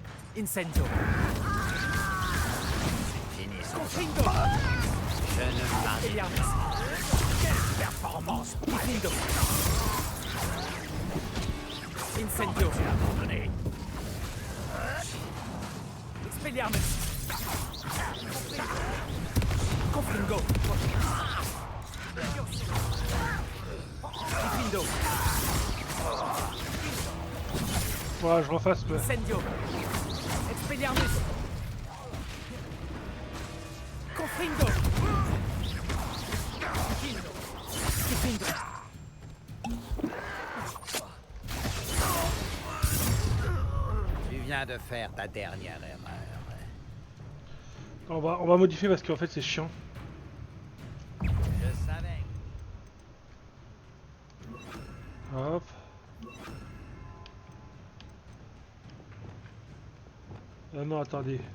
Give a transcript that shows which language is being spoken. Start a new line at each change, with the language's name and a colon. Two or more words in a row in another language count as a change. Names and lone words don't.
French: Incendio. Finissons. Confringo. Je ne m'arrête Expelliarmus. Quelle performance. Diffindo. Incendio. abandonné. Expelliarmus. Confringo. Diffindo. Ouais, je refasse. Ouais. Incendio. Expelliarmus. Confringo. Diffindo. Diffindo. Tu viens de faire ta dernière erreur. On va modifier parce qu'en fait c'est chiant. Je savais. Hop. Ah non, attendez.